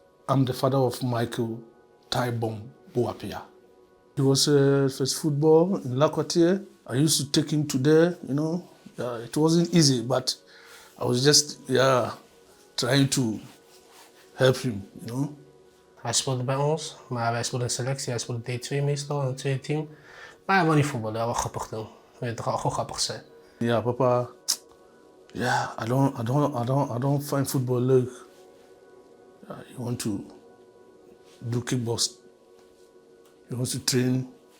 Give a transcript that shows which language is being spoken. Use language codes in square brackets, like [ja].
[en] I'm the father of Michael Taibon Boapea. He was first football in La Quartier. I used to take him to there, you know. It wasn't easy, but I was just trying to help him, you know. [nl] Hij speelde bij ons, maar wij speelden in selectie. Hij speelde D2 meestal, in het tweede team. Maar hij wou niet voetballen, hij wou grappig doen. Weet je toch, gewoon grappig zijn. Ja, papa. [en] Ja, I don't find football leuk. You want to do kickbox. You want to train.